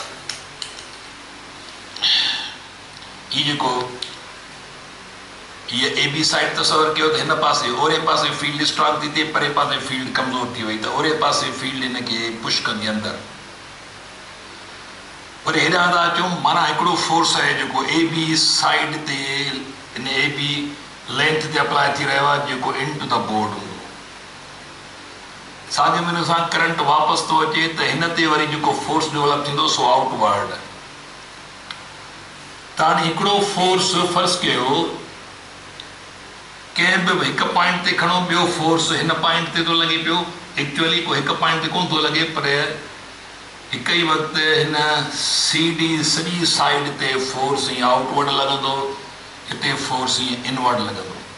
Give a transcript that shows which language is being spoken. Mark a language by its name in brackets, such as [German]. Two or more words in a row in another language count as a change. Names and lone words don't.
[Sindhi] हीअ जेको हीअ [English] A B side [Sindhi] तस्वर कयो त हिन पासे ओरे पासे फील्ड स्ट्रॉन्ग थी थिए परे पासे फील्ड कमज़ोर थी वई त ओरे पासे फील्ड हिनखे पुश कंदी अंदरि वरी हेॾां था अचूं माना हिकिड़ो फोर्स आहे जेको [English] A B side [Sindhi] ते [English] in A B length [Sindhi] ते अप्लाई थी रहियो आहे जेको [English] into the board [Sindhi] हूंदो साॻे नमूने सां करंट वापसि थो अचे त हिन ते वरी जेको फोर्स डेवलप थींदो सो आउटवर्ड। त हाणे हिकिड़ो फोर्स फर्ज़ कयो कंहिं बि हिकु पॉइंट ते खणो, ॿियो फोर्स हिन पॉइंट ते थो लॻे पियो, एक्चुअली को हिकु पॉइंट ते कोन थो लॻे, पर हिक ई वक़्तु हिन सी डी सॼी साइड ते फोर्स ईअं आउटवर्ड लॻंदो, हिते फोर्स ईअं इनवर्ड लॻंदो।